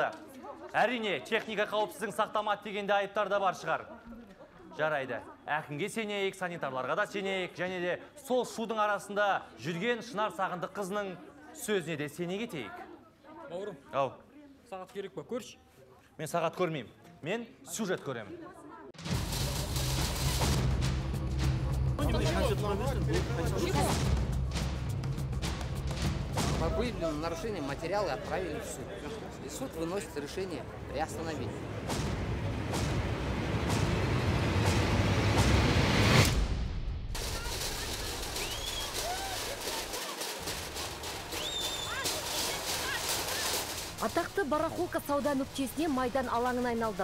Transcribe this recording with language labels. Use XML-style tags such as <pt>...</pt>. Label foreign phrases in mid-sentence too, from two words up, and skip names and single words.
<kk>Әрине, техника қауіпсіздігін сақтамады дегенде айыптар да бар шығар. Жарайды. Әкімге сенейік, санитарларға да сенейік, және де сол шудың арасында жүрген Шынар Сағындық қызының сөзіне де сене кетейік. Бауырым, ау, сағат керек па, көрші? Мен сағат көрмеймін. Мен сюжет көремін.</kk> <ru>По выявленным нарушениям материалы отправили в суд. И суд выносит решение приостановить.</ru> <kk>Атақты барахолка сауда нүктесіне майдан алаңын айналды.</kk>